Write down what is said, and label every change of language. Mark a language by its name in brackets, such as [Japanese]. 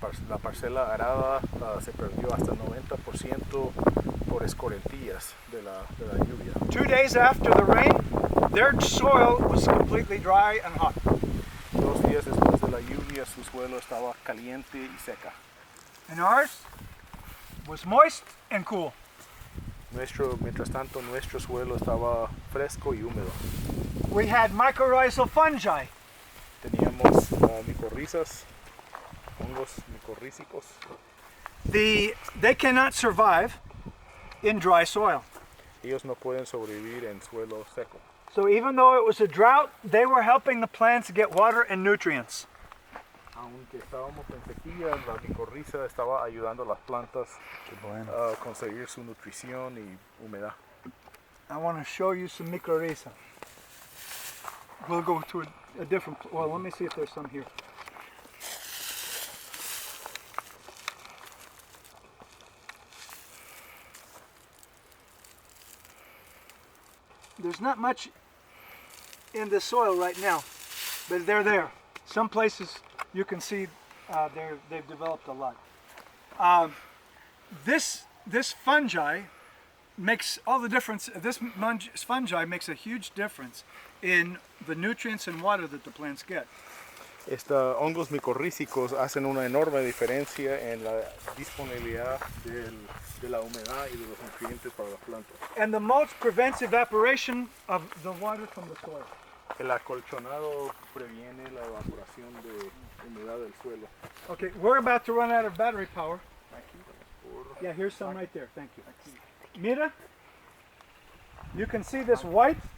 [Spanish] La parcela arada se perdió hasta 90% por escorrentías de la lluvia. [English] 2 days after the rain, their soil was completely dry and hot. [Spanish] 2 días después de la lluvia, su suelo estaba caliente y seca. [English] And ours was moist and cool. [Spanish] Mientras tanto, nuestro suelo estaba fresco y húmedo. [English] We had mycorrhizal fungi. [Spanish] Teníamos micorrizas, hongos micorrízicos. [English] They cannot survive in dry soil. [Spanish] Ellos no pueden sobrevivir en suelo seco. [English] So even though it was a drought, they were helping the plants get water and nutrients. [Spanish] Aunque estábamos en sequía, la micorriza estaba ayudando a las plantas a conseguir su nutrición y humedad. [English] I want to show you some mycorrhiza. We'll go to a different, well, let me see if there's some here. There's not much in the soil right now, but they're there. Some places you can see they've developed a lot. This fungi makes all the difference. This fungi makes a huge difference in the nutrients and water that the plants get. [Spanish] Hongos micorrízicos hacen una enorme diferencia en la disponibilidad de la humedad y de los nutrientes para las plantas. [English] And the mulch prevents evaporation of the water from the soil. [Spanish] El acolchonado previene la evaporación de humedad del suelo. [English] Okay, we're about to run out of battery power. Yeah, here's some right there. Thank you. Mira, you can see this white.